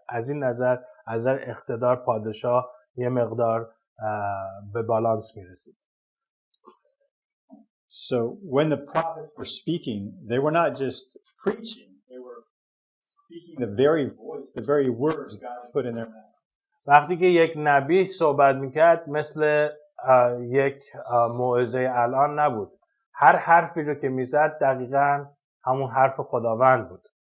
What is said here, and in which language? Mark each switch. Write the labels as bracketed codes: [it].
[fa] از این نظر اقتدار پادشاه یه مقدار به بالانس میرسید. [en] So when the prophets were speaking, they were not just preaching, they were speaking the very voice, the very words God put in their mouth. [fa] وقتی که یک نبی صحبت میکرد مثل یک موعظه الان نبود. هر حرفی رو که میزد دقیقاً همون حرف خداوند بود.